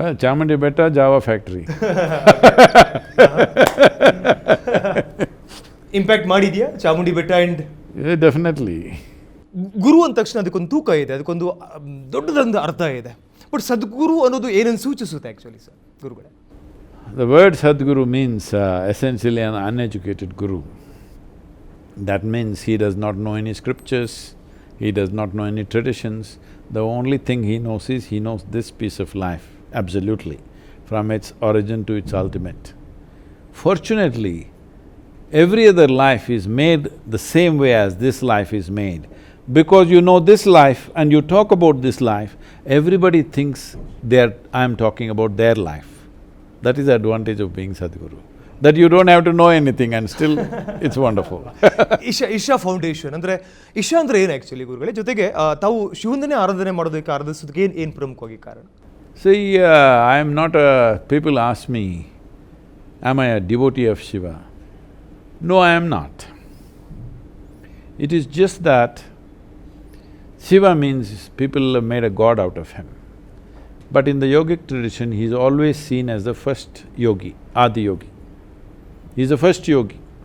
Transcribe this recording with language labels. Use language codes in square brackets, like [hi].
[kn] ಚಾಮುಂಡಿ ಬೆಟ್ಟ, Java factory impact ಮಾಡಿದ್ಯಾ ಚಾಮುಂಡಿ ಬೆಟ್ಟ? ಅಂಡ್ [en] definitely [kn] ಗುರು ಅಂದ ತಕ್ಷಣ ಅದಕ್ಕೊಂದು ತೂಕ ಇದೆ, ಅದಕ್ಕೊಂದು ದೊಡ್ಡದೊಂದು ಅರ್ಥ ಇದೆ. ಬಟ್ ಸದ್ಗುರು ಅನ್ನೋದು ಏನನ್ನು ಸೂಚಿಸುತ್ತೆ ಆ್ಯಕ್ಚುಲಿ ಸರ್ ಗುರುಗಳೇ? [en] The word Sadhguru means essentially an uneducated guru. That means he does not know any scriptures, he does not know any traditions. The only thing he knows is he knows this piece of life, absolutely, from its origin to its ultimate. Fortunately, every other life is made the same way as this life is made. Because you know this life and you talk about this life, everybody thinks I am talking about their life. That is the advantage of being Sadhguru. That you don't have to know anything and still it's wonderful. [kn] Isha foundation ಅಂದರೆ, ಇಶಾ ಅಂದರೆ ಏನು actually ಗುರುಗಳೇ? ಜೊತೆಗೆ ತಾವು ಶಿವನನ್ನೇ ಆರಾಧನೆ ಮಾಡೋದಕ್ಕೆ ಆರಾಧಿಸೋದಕ್ಕೆ ಏನು ಪ್ರಮುಖವಾಗಿ ಕಾರಣ? [en] See, I am not people ask me, am I a devotee of Shiva? No, I am not. It is just that Shiva means people have made a god out of him. But in the yogic tradition, he is always seen as the first yogi, Adi yogi. He is the first yogi.